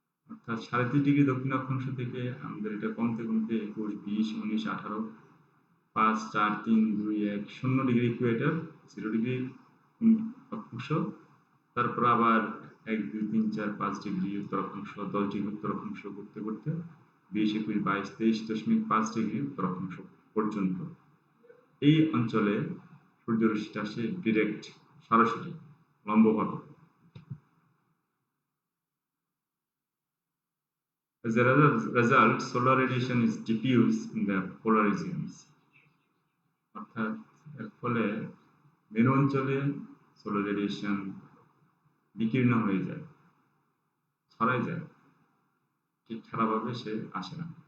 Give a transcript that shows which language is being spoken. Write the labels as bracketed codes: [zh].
[bn] অর্থাৎ ৩.৫ ডিগ্রি দক্ষিণ অক্ষাংশ থেকে আমাদের এটা কমতে কমতে ২১, ২০, ১৯, ১৮, ৫, ৪, ৩, ২, ১, ০ ডিগ্রি ইকুয়েটর, ০ ডিগ্রি অক্ষাংশ, তারপর আবার ১, ২, ৩, ৪, ৫ ডিগ্রি উত্তর অক্ষাংশ, ১০ ডিগ্রি উত্তর অক্ষাংশ করতে করতে ২০, ২১, ২২, ২৩.৫ ডিগ্রি উত্তর অক্ষাংশ পর্যন্ত এই অঞ্চলে সূর্যরশ্মিটা আসে ডিরেক্ট, সরাসরি, লম্বভাবে। [en] As a result, solar radiation is diffuse in the polar regions. [bn] অর্থাৎ এর ফলে মেরু অঞ্চলে সোলার রেডিয়েশন বিকীর্ণ হয়ে যায়, ছড়ায় যায়, ঠিক খারাপভাবে সে আসে না।